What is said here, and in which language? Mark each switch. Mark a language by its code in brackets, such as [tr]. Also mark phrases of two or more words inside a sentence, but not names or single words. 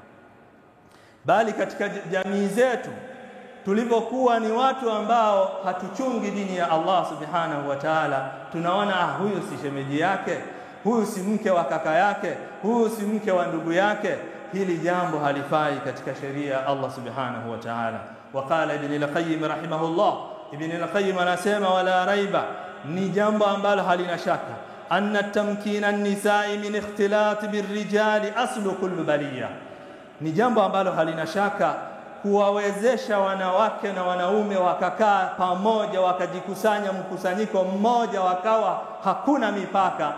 [sw] Bali katika jamii zetu tulivyokuwa ni watu ambao hatuchungi dini ya Allah [ar] سبحانه وتعالى, [sw] tunaona huyu si shemeji yake, huyu si mke wa kaka yake, huyu si mke wa ndugu yake. Hili jambo halifai katika sheria Allah [ar] سبحانه وتعالى. وقال ابن القيم رحمه الله, [sw] Ibn al-Qayyim anasema [ar] ولا ريب, [sw] ni jambo ambalo halina shaka, [ar] أن تمكين النساء من اختلاط بالرجال أصل كل بلية, [sw] ni jambo ambalo halina shaka kuwawezesha wanawake na wanaume wakakaa pamoja, wakajikusanya mkusanyiko mmoja, wakawa hakuna mipaka.